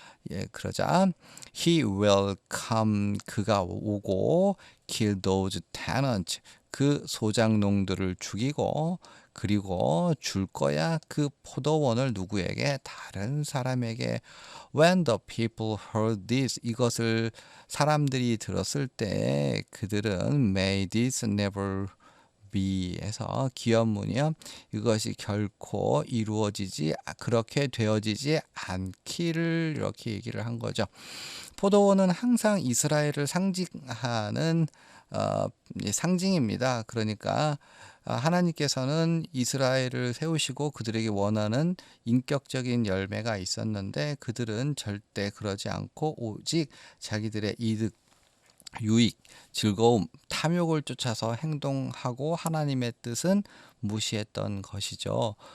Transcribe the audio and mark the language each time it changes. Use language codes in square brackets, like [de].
[ko] 예, 그러자 [en] he will come [ko] 그가 오고 [en] kill those tenants [ko] 그 소작농들을 죽이고 그리고 줄 거야 그 포도원을 누구에게? 다른 사람에게. [en] When the people heard this [ko] 이것을 사람들이 들었을 때 그들은 [en] May this never be [ko] 해서 기원문이요. 이것이 결코 이루어지지 그렇게 되어지지 않기를 이렇게 얘기를 한 거죠. 포도원은 항상 이스라엘을 상징하는 상징입니다. 그러니까 하나님께서는 이스라엘을 세우시고 그들에게 원하는 인격적인 열매가 있었는데 그들은 절대 그러지 않고 오직 자기들의 이득, 유익, 즐거움, 탐욕을 쫓아서 행동하고 하나님의 뜻은 무시했던 것이죠.